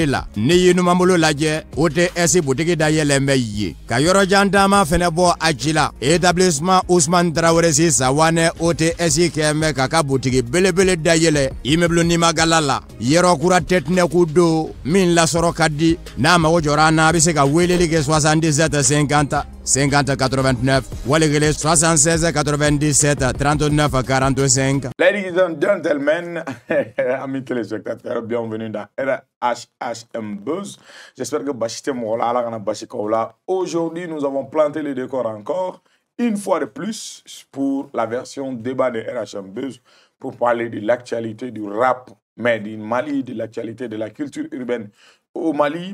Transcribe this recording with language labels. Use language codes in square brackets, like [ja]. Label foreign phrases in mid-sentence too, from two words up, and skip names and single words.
[bm] la ni y'i numanbolo lajɛ OTS boutique dayɛlɛn bɛ ye ka yɔrɔjan taama fɛnɛ bɔ a ci la établissement Ousmane Traoré Sisawane OTS kɛn bɛ k'a ka boutique belebele dayɛlɛ immeuble Nimagala la yɔrɔ kura tɛtinɛku do min lasɔrɔ ka di n'a mago jɔra na a bɛ se ka weleli kɛ 77 50 50 89 walikele 76 97 39 45. [en] Ladies and gentlemen, [fr] amis téléspectateurs, bienvenue dans RHM Buzz. J'espère que Bachite Mola, aujourd'hui, nous avons planté le décor encore, une fois de plus, pour la version débat de RHM Buzz, pour parler de l'actualité du rap, mais du Mali, de l'actualité de la culture urbaine au Mali.